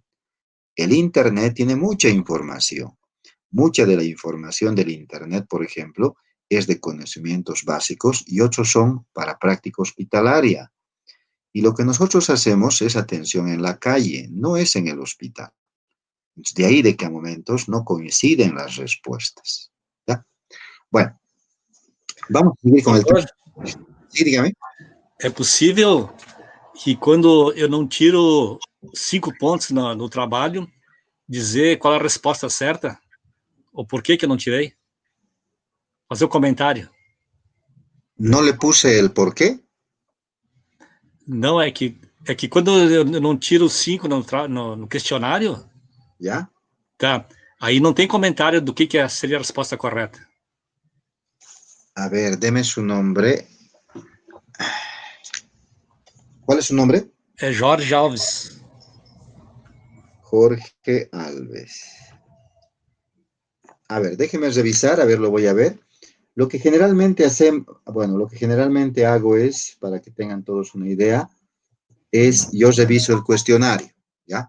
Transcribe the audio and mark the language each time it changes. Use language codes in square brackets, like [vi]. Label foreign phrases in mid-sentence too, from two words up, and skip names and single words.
[es] El internet tiene mucha información. Mucha de la información del internet, por ejemplo, es de conocimientos básicos y otros son para práctica hospitalaria. Y lo que nosotros hacemos es atención en la calle, no es en el hospital. De ahí de que a momentos no coinciden las respuestas. ¿Ya? Bueno, vamos a seguir con el tema. Sí, dígame. [pt] É possível que quando eu não tiro 5 pontos no trabalho, dizer qual é a resposta certa? Ou por que eu não tirei? Fazer um comentário. [es] No le puse el por qué. [pt] Não, é que quando eu não tiro 5 no questionário, [es] ¿Ya? [pt] tá? Aí não tem comentário do que seria a resposta correta. [es] A ver, deme su nombre. ¿Cuál es su nombre? [pt] É Jorge Alves. Jorge Alves. [es] A ver, déjeme revisar, a ver, lo voy a ver. Lo que generalmente lo que generalmente hago es, para que tengan todos una idea, es yo reviso el cuestionario, ¿ya?